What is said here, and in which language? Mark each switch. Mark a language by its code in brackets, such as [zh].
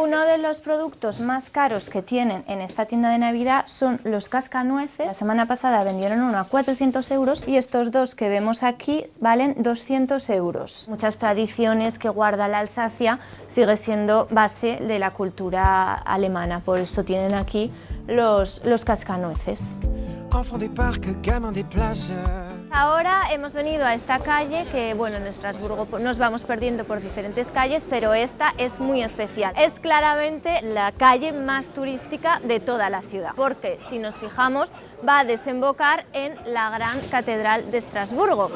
[es] Uno de los productos más caros que tienen en esta tienda de Navidad son los cascanueces. La semana pasada vendieron uno a 400 euros y estos dos que vemos aquí valen 200 euros. Muchas tradiciones que guarda la Alsacia sigue siendo base de la cultura alemana, por eso tienen aquí los cascanueces. [fr] Enfants des parcs, gamins des plages. [es] Ahora hemos venido a esta calle que, bueno, en Estrasburgo nos vamos perdiendo por diferentes calles, pero esta es muy especial. Es claramente la calle más turística de toda la ciudad, porque si nos fijamos va a desembocar en la gran catedral de Estrasburgo.